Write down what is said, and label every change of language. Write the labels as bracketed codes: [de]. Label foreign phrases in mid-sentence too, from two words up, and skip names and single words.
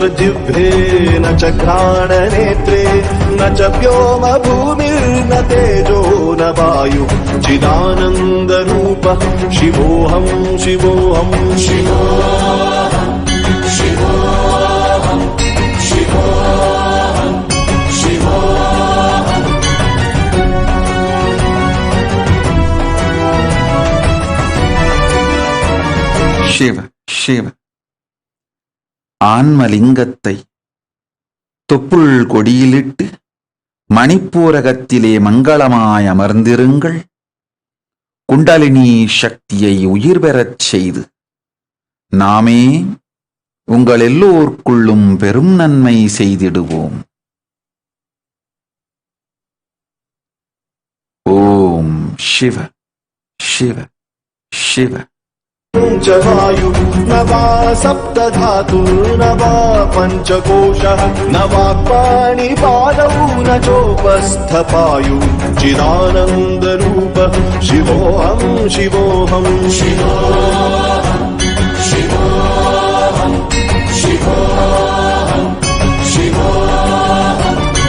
[sa] जिह्वे न च घ्राणनेत्रे न च व्योम भूमिर्न तेजो न वायु चिदानन्दरूपः शिवोऽहं शिवोऽहं शिवोऽहं शिवोऽहं शिवोऽहं शिवोऽहं. [ta] சிவ சிவ. ஆன்மலிங்கத்தை தொப்புள் கொடியிலிட்டு மணிப்பூரகத்திலே மங்களமாய் அமர்ந்திருங்கள். குண்டலினி சக்தியை உயிர் பெறச் செய்து நாமே உங்கள் எல்லோர்க்குள்ளும் பெரும் நன்மை செய்திடுவோம். ஓம் சிவ சிவ சிவ. [sa] च वायु न वा सप्तधातु न वा पञ्चकोशः न वाक्पाणिपादौ न चोपस्थपायु चिदानन्दरूपः शिवोऽहं शिवोऽहं शिवोऽहं शिवोऽहं शिवोऽहं शिवोऽहं.